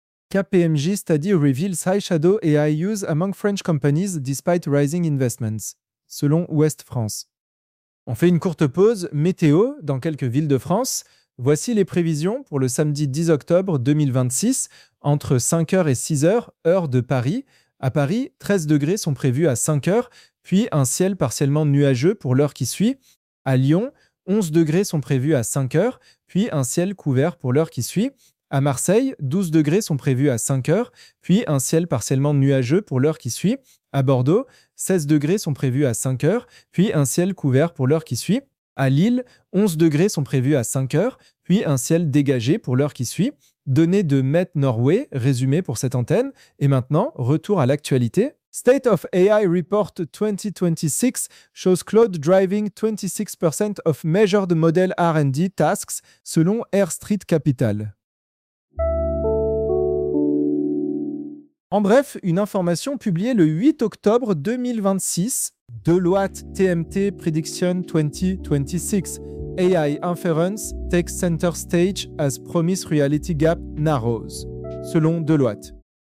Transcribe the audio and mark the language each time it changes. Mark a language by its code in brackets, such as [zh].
[en] KPMG study reveals high shadow AI use among French companies despite rising investments, [fr] selon [en] Ouest France. [fr] On fait une courte pause météo dans quelques villes de France. Voici les prévisions pour le samedi 10 octobre 2026, entre 5h et 6h, heure de Paris. À Paris, 13 degrés sont prévus à 5h, puis un ciel partiellement nuageux pour l'heure qui suit. À Lyon, 11 degrés sont prévus à 5h, puis un ciel couvert pour l'heure qui suit. À Marseille, 12 degrés sont prévus à 5h, puis un ciel partiellement nuageux pour l'heure qui suit. À Bordeaux, 16 degrés sont prévus à 5h, puis un ciel couvert pour l'heure qui suit. À Lille, 11 degrés sont prévus à 5h, puis un ciel dégagé pour l'heure qui suit. Données de Met Norway, résumé pour cette antenne. Et maintenant, retour à l'actualité. [en] State of AI Report 2026 shows cloud driving 26% of measured model R&D tasks, [fr] selon [en] Air Street Capital. [fr] En bref, une information publiée le 8 octobre 2026, [en] Deloitte TMT Prediction 2026, AI Inference Takes Center Stage as Promise Reality Gap Narrows, [fr] selon [en] Deloitte.